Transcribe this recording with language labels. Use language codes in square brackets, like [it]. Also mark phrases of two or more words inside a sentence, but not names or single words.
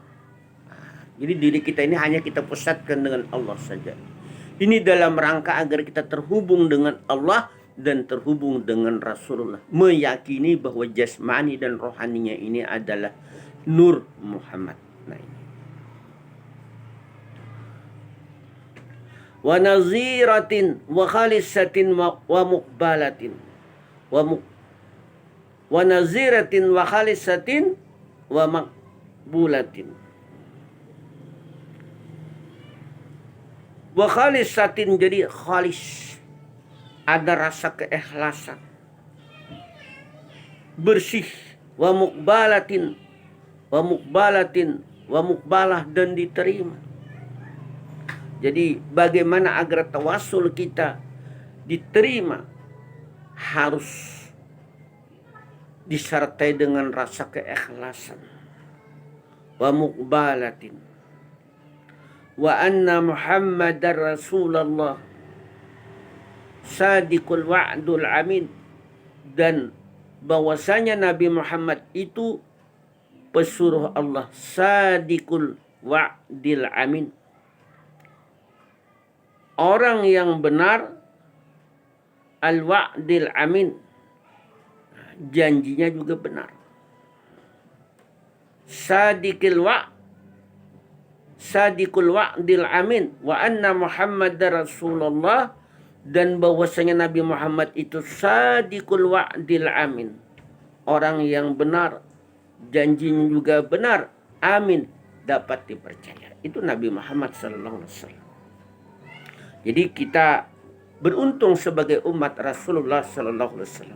[id] Jadi diri kita ini hanya kita pusatkan dengan Allah saja. Ini dalam rangka agar kita terhubung dengan Allah dan terhubung dengan Rasulullah. Meyakini bahwa jasmani dan rohaninya ini adalah Nur Muhammad. Nah ini. [ar] وناظرة وخالصة ومقبلة. وناظرة وخالصة ومقبولة. وخالصة, [id] jadi khalis, ada rasa keikhlasan, bersih. [ar] ومقبلة، ومقبلة, [id] dan diterima. Jadi bagaimana agar tawasul kita diterima? Harus disertai dengan rasa keikhlasan, [ar] ومقبلة، وأن محمدا رسول الله صادق الوعد الأمين, [id] dan bahwasanya Nabi Muhammad itu pesuruh Allah, [ar] صادق الوعد الأمين, [id] orang yang benar, [ar] الوعد الأمين, [id] janjinya juga benar. [ar] صادق الوعد الأمين، وأن محمدا رسول الله, [id] dan bahwasanya Nabi Muhammad itu [ar] صادق الوعد الأمين, [id] orang yang benar, janjinya juga benar, amin, dapat dipercaya. Itu Nabi Muhammad [ar] صلى الله عليه وسلم. [id] Jadi kita beruntung sebagai umat Rasulullah [ar] صلى الله عليه وسلم.